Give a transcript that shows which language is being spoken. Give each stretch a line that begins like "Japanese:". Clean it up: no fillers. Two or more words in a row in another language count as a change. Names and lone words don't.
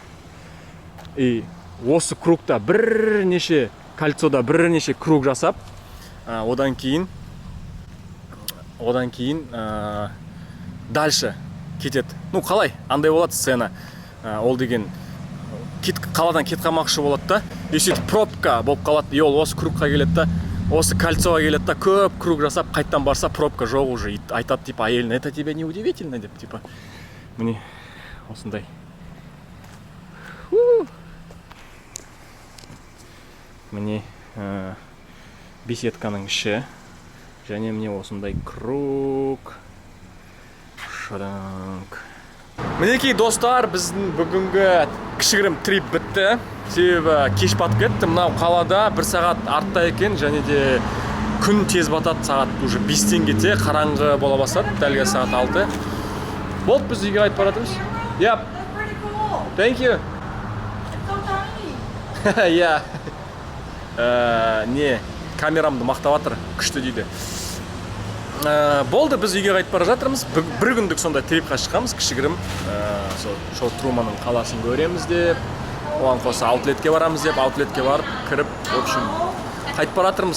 Kazakh: И осы кругта бірнеше кольцода бірнеше круг жасап, одан кейін дальше кетеді. Ну, қалай? Андай болады сцена. Ол деген қаладан кет қалмақшы болады да, и сөйтіп пробка болып қалады, и ол осы кругқа келеді да, осы кольцоға келеді да, көп круг жасап қайттан барса пробка жоқ уже, и айтады типа әйеліне,
Russian: это тебе не удивительно
Kazakh: деп, типа міне осындай. Міне беседканың іші, және міне осындай круг. Шаданг. Мінекей достар, біздің бүгінгі кішігірім трип бітті. Себебі кеш батып кетті. Мынау қалада 1 сағат артта екен, және де күн тез батады, сағат уже 5-тен кете, қараңғы бола бастады, дәлге сағат 6. Болды, біз үйге қайтып бара жатырмыз.
English: Yep. Thank you. Yeah.
Kazakh: Не, камерамды мақтап жатыр, күшті дейді. Болды, біз үйге қайтып бара жатырмыз. Бір күндік сонда трипқа шыққанбыз, кішігірім. Шоу Труманның қаласын көреміз деп, оған қоса аутлетке барамыз деп, аутлетке барып, кіріп,
Russian: в общем,
Kazakh: қайтып бара жатырмыз.